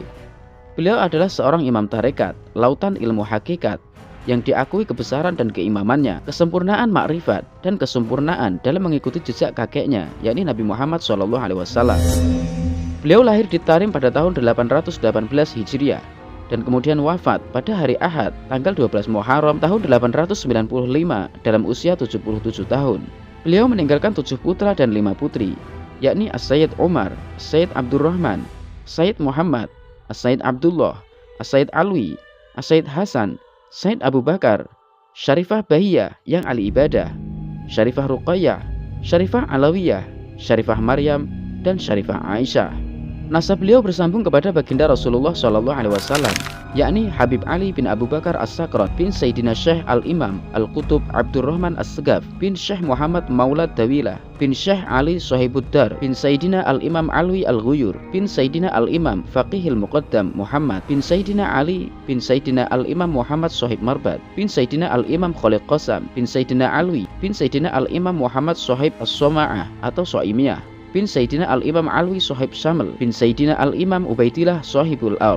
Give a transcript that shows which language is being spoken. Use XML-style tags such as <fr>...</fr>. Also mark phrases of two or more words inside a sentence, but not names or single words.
<id>Beliau adalah seorang imam tarekat, lautan ilmu hakikat, yang diakui kebesaran dan keimamannya, kesempurnaan makrifat, dan kesempurnaan dalam mengikuti jejak kakeknya, yakni Nabi Muhammad SAW. Beliau lahir di Tarim pada tahun 818 Hijriah, dan kemudian wafat pada hari Ahad, tanggal 12 Muharram tahun 895 dalam usia 77 tahun. Beliau meninggalkan 7 putra dan 5 putri, yakni As-Sayyid Umar, As-Sayyid Abdurrahman, Sayyid Muhammad, As-Sayyid Abdullah, As-Sayyid Alwi, As-Sayyid Hasan, Sayyid Abu Bakar, Syarifah Bahiyah yang ahli ibadah, Syarifah Ruqayyah, Syarifah Alawiyah, Syarifah Maryam, dan Syarifah Aisyah. Nasab beliau bersambung kepada baginda Rasulullah SAW, yakni Habib Ali bin Abu Bakar As-Sakron bin Sayyidina Syekh Al-Imam Al-Qutub Abdurrahman As-Segaf bin Syekh Muhammad Maulad Dawilah bin Syekh Ali Sohibuddar bin Sayyidina Al-Imam Alwi Al-Ghuyur bin Sayyidina Al-Imam Faqihil Muqaddam Muhammad bin Sayyidina Ali bin Sayyidina Al-Imam Muhammad Sohib Marbat bin Sayyidina Al-Imam Khalid Qasam bin Sayyidina Alwi bin Sayyidina Al-Imam Muhammad Sohib As-Soma'ah atau So'imiyah bin Sayyidina Al-Imam Alwi Sohib Syamel bin Sayyidina Al-Imam Ubaidillah Sohibul Ard.</id>